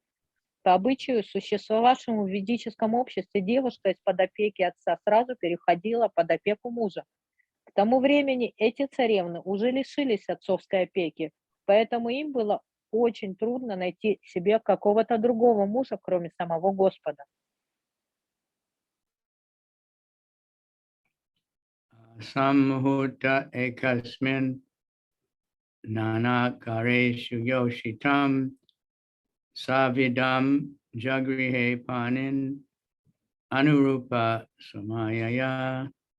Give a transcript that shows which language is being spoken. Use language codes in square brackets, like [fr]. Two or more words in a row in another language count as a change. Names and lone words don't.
[ru] По обычаю, существовавшему в ведическом обществе, девушка из-под опеки отца сразу переходила под опеку мужа. К тому времени эти царевны уже лишились отцовской опеки, поэтому им было очень трудно найти себе какого-то другого мужа, кроме самого Господа. [sa] सम्हुत एकस्मिन् नानाकरेषु योषिताम् सविदम् जग्रिहे पाणिन् अनुरूप समयया.